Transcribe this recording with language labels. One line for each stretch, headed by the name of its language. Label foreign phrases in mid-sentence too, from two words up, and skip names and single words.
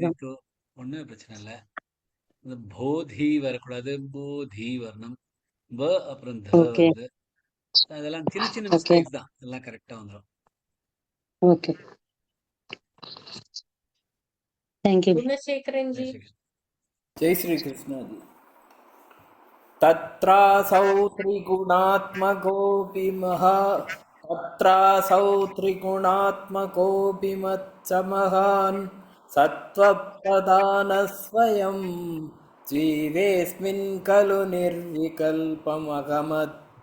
Tamil: போதிக்கு ஒண்ணுமே பிரச்சனை இல்லை. இந்த போதி வரக்கூடாது, போதி வரணும். ப அப்புறம் த ஓகே வருது. அதெல்லாம் சின்ன சின்ன ஓகே மிஸ்டேக்ஸ் தான். எல்லாம் கரெக்டா வந்துடும்.
English: Okay. Thank you.
Hindi: गुणशेखरन जी जय श्री कृष्ण. जय श्री कृष्ण जी।
Sanskrit: तत्रासौ त्रिगुणात्मकोऽपि मच्च महान् सत्त्वप्रधानः स्वयं जीवेऽस्मिन् खलु निर्विकल्पमगमत्